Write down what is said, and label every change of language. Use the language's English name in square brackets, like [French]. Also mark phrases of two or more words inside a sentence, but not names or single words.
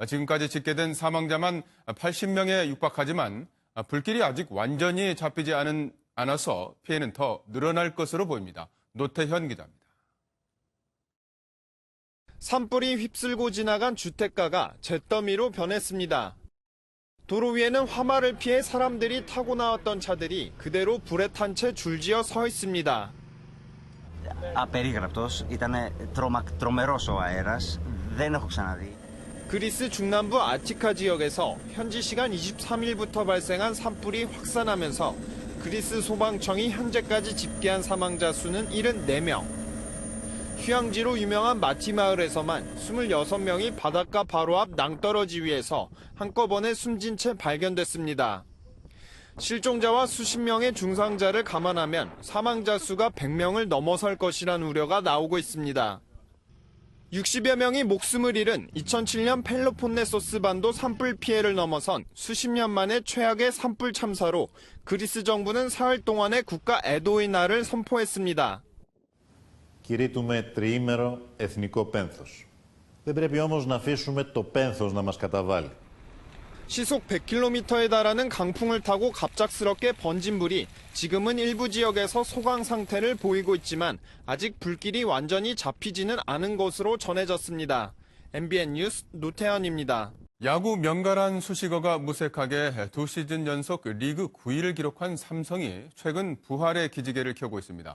[Korean] 지금까지 집계된 사망자만 80명에 육박하지만 불길이 아직 완전히 잡히지 않아서 피해는 더 늘어날 것으로 보입니다. 노태현 기자입니다. 산불이 휩쓸고 지나간 주택가가 잿더미로 변했습니다. 도로 위에는 화마를 피해 사람들이 타고 나왔던 차들이 그대로 불에 탄 채 줄지어 서 있습니다. [Greek] Απερίγραπτος, ήταν τρομερός ο αέρας, δεν έχω ξαναδεί. [Korean] 그리스 중남부 아티카 지역에서 현지 시간 23일부터 발생한 산불이 확산하면서 그리스 소방청이 현재까지 집계한 사망자 수는 74명. 휴양지로 유명한 마티 마을에서만 26명이 바닷가 바로 앞 낭떠러지 위에서 한꺼번에 숨진 채 발견됐습니다. 실종자와 수십 명의 중상자를 감안하면 사망자 수가 100명을 넘어설 것이란 우려가 나오고 있습니다. 60여 명이 목숨을 잃은 2007년 펠로폰네소스 반도 산불 피해를 넘어선 수십 년 만에 최악의 산불 참사로 그리스 정부는 사흘 동안의 국가 애도의 날을 선포했습니다. [Greek] Κηρύττουμε τριήμερο εθνικό πένθος. Δεν πρέπει όμως να αφήσουμε το πένθος να μας καταβάλει. [Korean] 시속 100km에 달하는 강풍을 타고 갑작스럽게 번진 불이 지금은 일부 지역에서 소강 상태를 보이고 있지만 아직 불길이 완전히 잡히지는 않은 것으로 전해졌습니다. MBN 뉴스 노태현입니다. 야구 명가란 수식어가 무색하게 2시즌 연속 리그 9위를 기록한 삼성이 최근 부활의 기지개를 켜고 있습니다.